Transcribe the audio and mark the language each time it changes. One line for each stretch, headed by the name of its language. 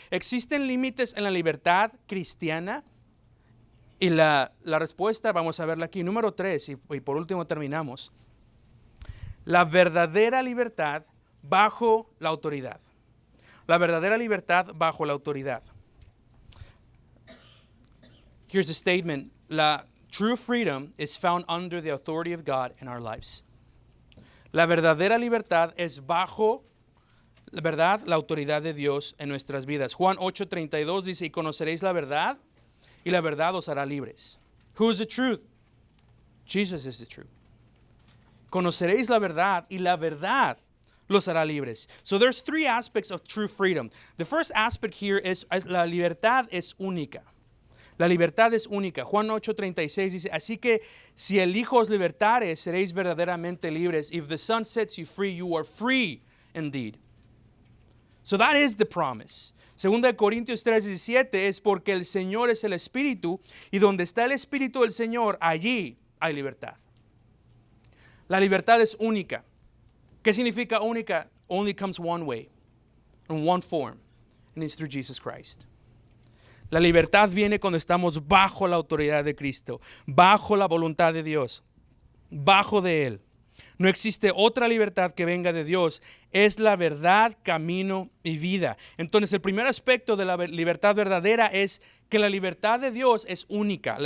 Spanish: ¿Existen límites en la libertad cristiana? Y la respuesta, vamos a verla aquí. Número 3, y por último terminamos. La verdadera libertad bajo la autoridad. La verdadera libertad bajo la autoridad.
English: Here's a statement. La true freedom is found under the authority of God in our lives.
Spanish: La verdadera libertad es bajo, la verdad, la autoridad de Dios en nuestras vidas. Juan 8:32 dice, y conoceréis la verdad, y la verdad os hará libres.
English: Who is the truth? Jesus is the truth.
Spanish: Conoceréis la verdad, y la verdad los hará libres.
English: So there's 3 aspects of true freedom. The first aspect here is
Spanish: la libertad es única. La libertad es única. Juan 8:36 dice, así que si el Hijo os libertare, seréis verdaderamente libres.
English: If the Son sets you free, you are free indeed. So that is the promise.
Spanish: Segunda de Corintios 3:17 es porque el Señor es el Espíritu y donde está el Espíritu del Señor, allí hay libertad. La libertad es única. ¿Qué significa única?
English: Only comes one way, in one form, and it's through Jesus Christ.
Spanish: La libertad viene cuando estamos bajo la autoridad de Cristo, bajo la voluntad de Dios, bajo de Él. No existe otra libertad que venga de Dios. Es la verdad, camino y vida. Entonces, el primer aspecto de la libertad verdadera es que la libertad de Dios es única.